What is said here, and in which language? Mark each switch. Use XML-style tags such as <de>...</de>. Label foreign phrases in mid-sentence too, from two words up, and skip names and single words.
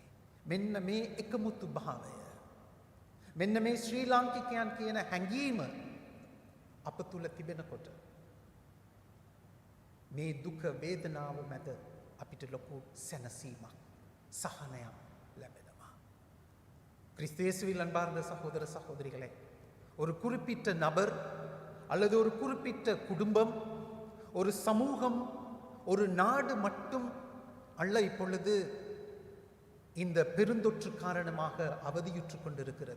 <si>මෙන්න මේ එකමුතු භාවය මෙන්න මේ ශ්‍රී ලාංකිකයන් කියන හැඟීම අප තුල තිබෙනකොට මේ දුක වේදනාව මැද අපිට ලොකු සැනසීමක් සහනයක් ලැබෙනවා.</si> <ta>கிறிஸ்து இயேசுவில் அன்பார்ந்த சகோதர சகோதரிகளே, ஒரு குறிப்பிட்ட நபர் அல்லது ஒரு குறிப்பிட்ட குடும்பம் ஒரு சமூகம் ஒரு நாடு மட்டும் அல்ல இப்பொழுது இந்த பெருந்தொற்று காரணமாக அவதியுற்று கொண்டிருக்கிறது.</ta>